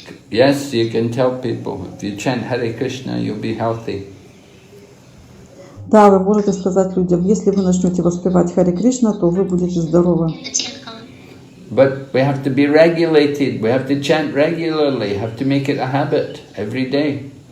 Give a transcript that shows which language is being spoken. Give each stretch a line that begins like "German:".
English: Yes, you can tell people, if you chant Hare Krishna, you'll be healthy.
Russian: Да, вы можете сказать людям, если вы начнете воспевать Харе Кришна, то вы будете здоровы.
English: But we have to be regulated. We have to chant regularly. Have to make it a habit every day.